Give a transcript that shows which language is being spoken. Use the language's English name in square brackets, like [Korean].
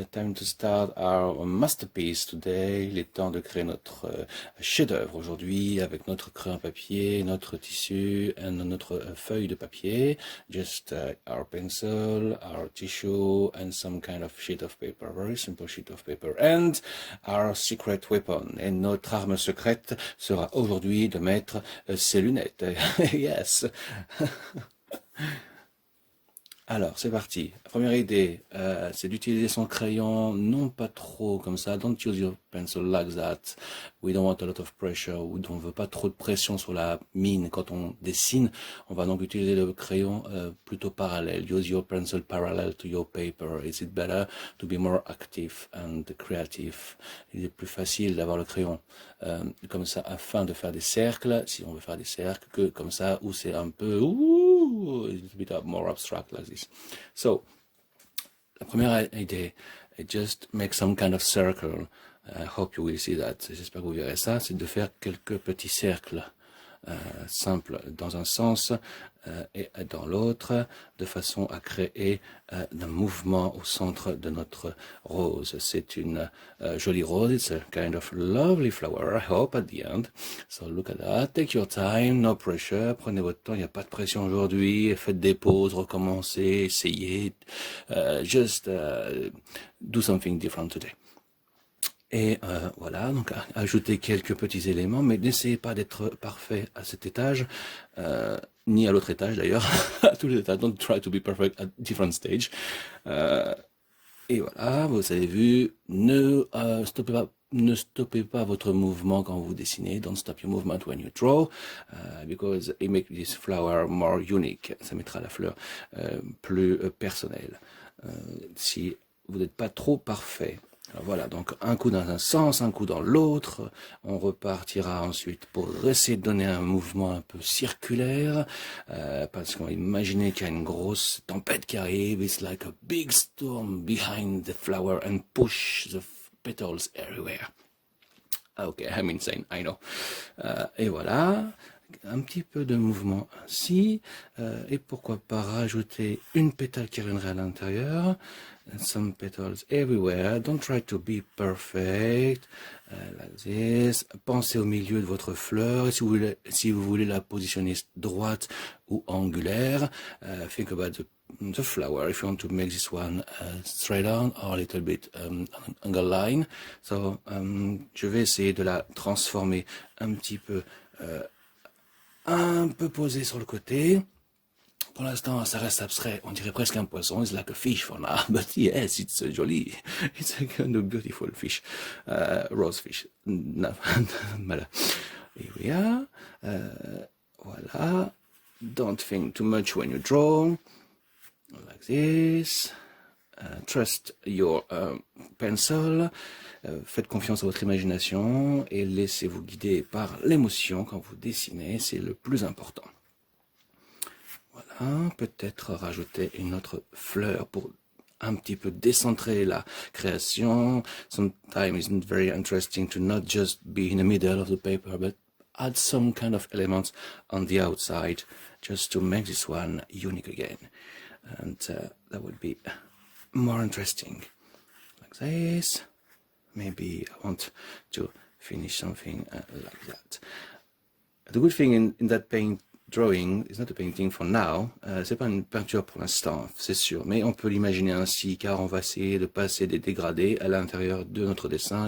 [English] Time to start our masterpiece today. [French] Il est temps de créer notre chef-d'œuvre aujourd'hui avec notre crayon papier, notre tissu et notre feuille de papier. [English] Just our pencil, our tissue and some kind of sheet of paper. Very simple sheet of paper. And our secret weapon. [French] Et notre arme secrète sera aujourd'hui de mettre ses lunettes. Yes. Alors, c'est parti. La première idée, c'est d'utiliser son crayon, non pas trop comme ça. [English] Don't use your pencil like that. We don't want a lot of pressure. [French] On ne veut pas trop de pression sur la mine quand on dessine. On va donc utiliser le crayon plutôt parallèle. [English] Use your pencil parallel to your paper. Is it better to be more active and creative? [French] Il est plus facile d'avoir le crayon comme ça afin de faire des cercles, si on veut faire des cercles, que comme ça où c'est un peu... [English] a little bit more abstract like this. So, [French] la première idée est [English] just make some kind of circle. I hope you will see that. [French] J'espère que vous verrez ça. C'est de faire quelques petits cercles simples dans un sens et dans l'autre, de façon à créer un mouvement au centre de notre rose. C'est une jolie rose. [English] It's a kind of lovely flower, I hope, at the end. So look at that. Take your time, no pressure. [French] Prenez votre temps, il n'y a pas de pression aujourd'hui. Faites des pauses, recommencez, essayez. [English] Just do something different today. [French] Et voilà, donc ajoutez quelques petits éléments, mais n'essayez pas d'être parfait à cet étage, ni à l'autre étage d'ailleurs, à tous les étages. [English] Don't try to be perfect at different stage. [French] Et voilà, vous avez vu, ne stoppez pas votre mouvement quand vous dessinez. [English] Don't stop your movement when you draw, because it makes this flower more unique. [French] Ça mettra la fleur plus personnelle. Si vous n'êtes pas trop parfait. Alors voilà, donc un coup dans un sens, un coup dans l'autre. On repartira ensuite pour essayer de donner un mouvement un peu circulaire, parce qu'on imaginez qu'il y a une grosse tempête qui arrive. [English] It's like a big storm behind the flower and push the petals everywhere. Ok, I'm insane, I know. [French] Et voilà, un petit peu de mouvement ainsi, et pourquoi pas rajouter une pétale qui reviendrait à l'intérieur. [English] Some petals everywhere. Don't try to be perfect. Like this. [French] Pensez au milieu de votre fleur. Et si vous voulez la positionner droite ou angulaire, [English] think about the flower. If you want to make this one straight on or a little bit angle line. [French] So, je vais essayer de la transformer un petit peu, posée sur le côté. Pour l'instant, ça reste abstrait. On dirait presque un poisson. [English] It's like a fish for now. But yes, it's jolly. It's a kind of beautiful fish. Rose fish. No. Voilà. Here we are. Voilà. Don't think too much when you draw. Like this. Trust your pencil. [French] Faites confiance à votre imagination et laissez-vous guider par l'émotion quand vous dessinez. C'est le plus important. Voilà, peut-être rajouter une autre fleur pour un petit peu décentrer la création. [English] Sometimes it's not very interesting to not just be in the middle of the paper, but add some kind of elements on the outside just to make this one unique again. And that would be more interesting. Like this. Maybe I want to finish something like that. The good thing in that drawing is not a painting for now. [French] C'est pas une peinture pour l'instant, c'est sûr, mais on peut l'imaginer ainsi, car on va essayer de passer des dégradés à l'intérieur de notre dessin.